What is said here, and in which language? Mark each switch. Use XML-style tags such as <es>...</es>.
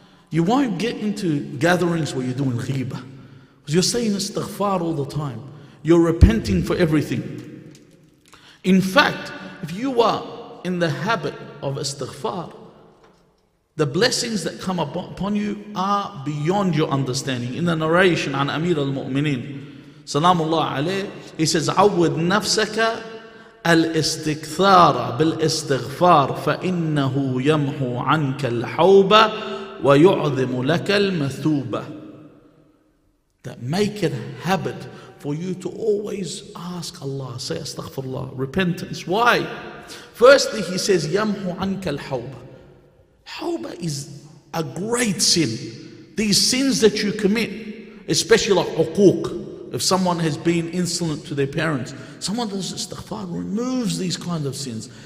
<en>You won't get into gatherings where you're doing ghibah, because you're saying istighfar all the time. You're repenting for everything. In fact, if you are in the habit of istighfar, the blessings that come upon you are beyond your understanding. In the narration on Amir al-Mu'mineen, Salamullah alayh, he says,</en> <ar>عود نفسك الاستكثار بالاستغفار فإنه يمحو عنك الحوبة ويعظم لك المثوبة.</ar> <en>that make it a habit for you to always ask Allah, say astaghfirullah, repentance. Why? Firstly, he says, Yamhu anka al-hawba. Hawba is a great sin. These sins that you commit, especially like uquq, if someone has been insolent to their parents, someone does istighfar, removes these kind of sins.</en>